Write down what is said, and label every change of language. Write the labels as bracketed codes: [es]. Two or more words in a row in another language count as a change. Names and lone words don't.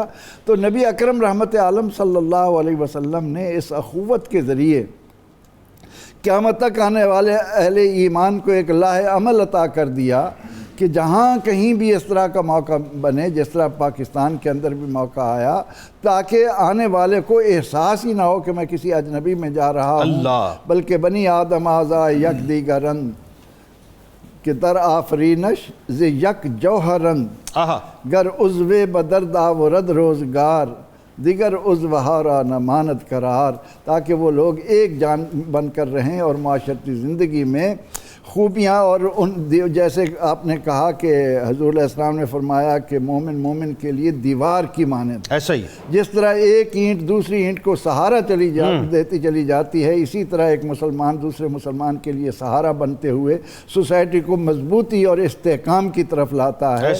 [ur] تو نبی اکرم رحمت عالم صلی اللہ علیہ وسلم نے اس اخوت کے ذریعے قیامت تک آنے والے اہل ایمان کو ایک لاہ عمل عطا کر دیا کہ جہاں کہیں بھی اس طرح کا موقع بنے، جس طرح پاکستان کے اندر بھی موقع آیا، تاکہ آنے والے کو احساس ہی نہ ہو کہ میں کسی اجنبی میں جا رہا ہوں، بلکہ [fa] بنی آدم آزا یک دیگرند کہ در آفرینش ز یک جوہرند، گر عضو بدرد آورد روزگار دیگر عضوہارا نہ ماند قرار، [ur] تاکہ وہ لوگ ایک جان بن کر رہیں اور معاشرتی زندگی میں خوبیاں اور ان جیسے آپ نے کہا کہ حضور علیہ السلام نے فرمایا کہ مومن کے لیے دیوار کی مانند، ایسا ہی جس طرح ایک اینٹ دوسری اینٹ کو سہارا دیتی چلی جاتی ہے، اسی طرح ایک مسلمان دوسرے مسلمان کے لیے سہارا بنتے ہوئے سوسائٹی کو مضبوطی اور استحکام کی طرف لاتا ہے۔